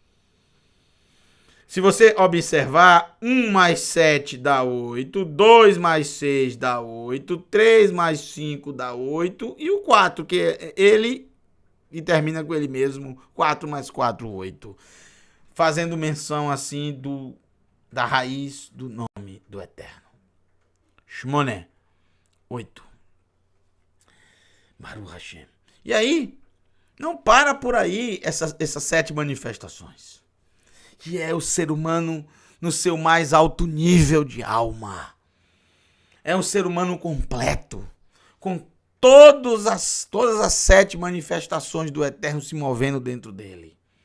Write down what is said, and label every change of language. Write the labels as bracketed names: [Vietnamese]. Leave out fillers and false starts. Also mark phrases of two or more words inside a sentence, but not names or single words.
[Portuguese] Se você observar, 1 mais 7 dá 8, 2 mais 6 dá 8, 3 mais 5 dá 8, e o 4, que é ele, e termina com ele mesmo, 4 mais 4, 8. Fazendo menção, assim, da raiz do nome do Eterno. [Hebrew] שמונה, 8. ברוך השם. [Portuguese] E aí, não para por aí essas 7 manifestações. Que é o ser humano no seu mais alto nível de alma. É um ser humano completo, com todas as 7 manifestações do Eterno se movendo dentro dele.